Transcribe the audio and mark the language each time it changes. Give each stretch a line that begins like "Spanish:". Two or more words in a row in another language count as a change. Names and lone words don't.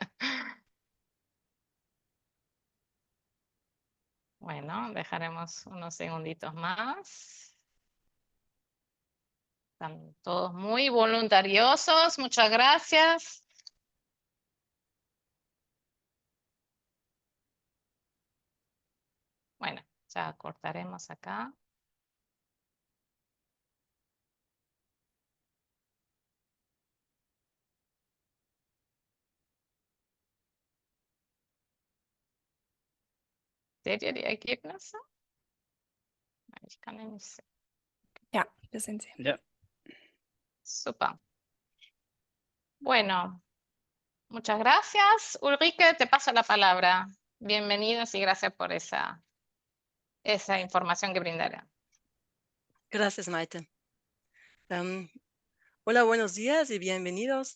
Spanish: Bueno, dejaremos unos segunditos más. Están todos muy voluntariosos. Muchas gracias. Bueno, ya cortaremos acá.
German: Seht ihr die Ergebnisse? Ich kann die nicht sehen. Ja, wir sind sie. Ja. Super.
Spanish: Bueno, muchas gracias. Ulrike, te paso la palabra. Bienvenidos y gracias por esa información que brindará. Gracias, Maite. Hola, buenos días y bienvenidos.